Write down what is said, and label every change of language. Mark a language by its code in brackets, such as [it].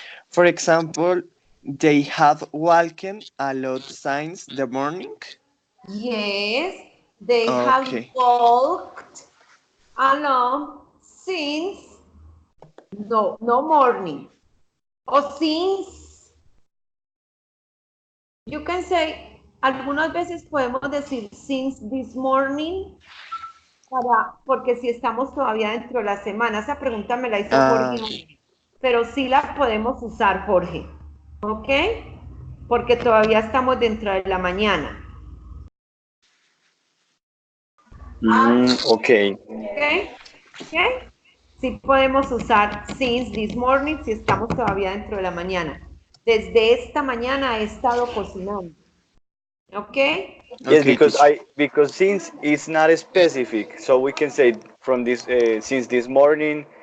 [en] For example, they have walked a lot since the morning. Yes, they have Okay. walked along since no morning. [es] O since, you can say, algunas veces podemos decir [en] since this morning, [es] porque si estamos todavía dentro de la semana, esa pregunta me la hizo Jorge, pero sí la podemos usar, Jorge, ¿ok? Porque todavía estamos dentro de la mañana. [en] Okay. ¿Ok? [es] Sí podemos usar [en] since this morning [es] si estamos todavía dentro de la mañana. Desde esta mañana he estado cocinando. ¿Ok? [en] Yes, Okay, because since it's not specific, so we can say from this since this morning.